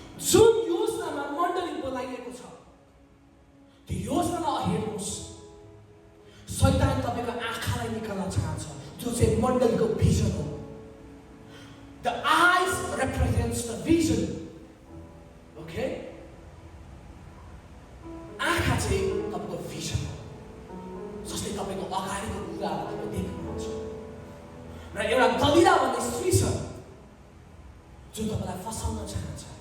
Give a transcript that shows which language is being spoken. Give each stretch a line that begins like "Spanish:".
Nepali: जुन योजनामा मण्डली बोलाइएको छ त्यो योजनालाई हेर्नुहोस्। शैतान तपाईको आँखालाई निकाल्न चाहन्छ, जो चाहिँ मण्डलीको भिजन हो।
English: The eyes represents the vision. Okay?
Nepali: आँखा चाहिँ तपाईको भिजन हो, जसले तपाईको अगाडिको कुराहरू तपाईँ देख्नुहुन्छ। र एउटा दलिला भन्ने स्त्री छ जो तपाईलाई फसाउन चाहन्छ।